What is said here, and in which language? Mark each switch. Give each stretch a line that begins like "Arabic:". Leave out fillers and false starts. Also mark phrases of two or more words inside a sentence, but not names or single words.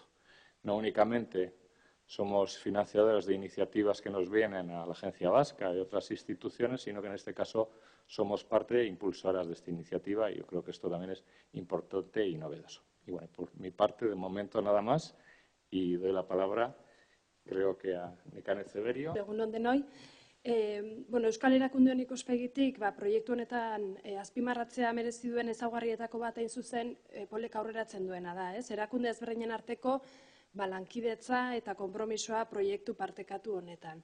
Spanish: No únicamente somos financiadores de iniciativas que nos vienen a la Agencia Vasca y otras instituciones, sino que en este caso somos parte impulsoras de esta iniciativa y yo creo que esto también es importante y novedoso. Y bueno, por mi parte, de momento nada más y doy la palabra, creo que a Nekane Ceberio.
Basque: Egun on denoi. Euskal Erakundeen ikuspegitik proiektu honetan azpimarratzea merezi duen ezaugarrietako bat hain zuzen Polek aurreratzen duena da. Erakunde ezberdinen arteko lankidetza eta konpromisoa proiektu partekatu honetan.